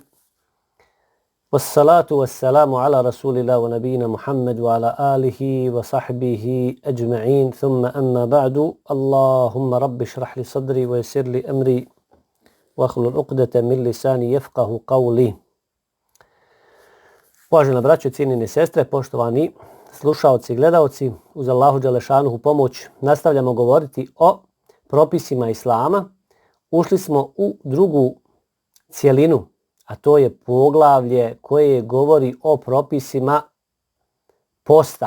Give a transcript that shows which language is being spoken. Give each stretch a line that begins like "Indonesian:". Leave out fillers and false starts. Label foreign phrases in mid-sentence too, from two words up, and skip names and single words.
Arabic: والصلاة والسلام على رسول الله ونبينا محمد وعلى آله وصحبه أجمعين. ثم أما بعد. اللهم رب اشرح لي صدري ويسر لي أمري واحلل عقدة من لساني يفقهوا قولي.
Bosnian: Uvažena braćo, cijenjene sestre, poštovani slušaoci i gledaoci, uz
Arabic: الله جل شأنه
Bosnian: pomoć nastavljamo govoriti o propisima Islama. Ušli smo u drugu cjelinu, a to je poglavlje koje govori o propisima posta.